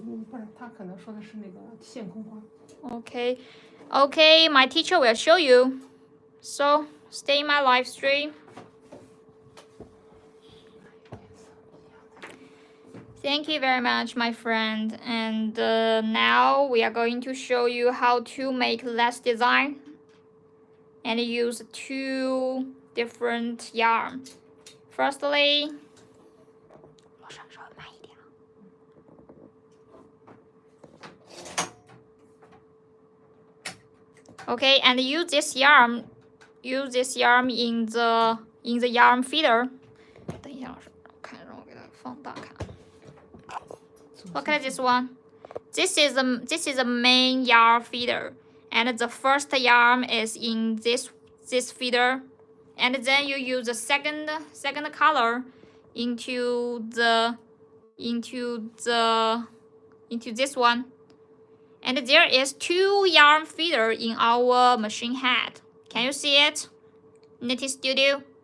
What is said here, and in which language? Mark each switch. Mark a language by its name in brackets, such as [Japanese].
[Chinese] 不是，他可能说的是那个线空花。 [English] Okay, okay, my teacher will show you. So stay in my live stream. Thank you very much, my friend. And now we are going to show you how to make less design and use 2 different yarn. Firstly, okay, and use this yarn in the yarn feeder. [Chinese] 等一下，老师，看，让我给它放大看。 [English] Look at this one. This is the main yarn feeder, and the first yarn is in this feeder, and then you use the second color into this one, and there is 2 yarn feeder in our machine head. Can you see it? Knitting Studio.